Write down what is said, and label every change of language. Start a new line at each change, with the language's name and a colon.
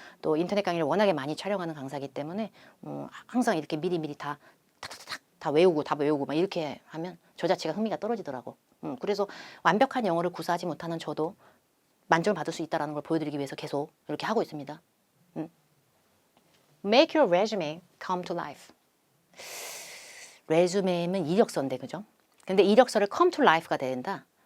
Korean: 또 인터넷 강의를 워낙에 많이 촬영하는 강사이기 때문에 항상 이렇게 미리미리 다 외우고 막 이렇게 하면 저 자체가 흥미가 떨어지더라고. 그래서 완벽한 영어를 구사하지 못하는 저도 만점을 받을 수 있다는 걸 보여드리기 위해서 계속 이렇게 하고 있습니다.
English: Make your resume come to life.
Korean: 레주메는 이력서인데 그죠? 근데 이력서를
English: come to life
Korean: 가 된다.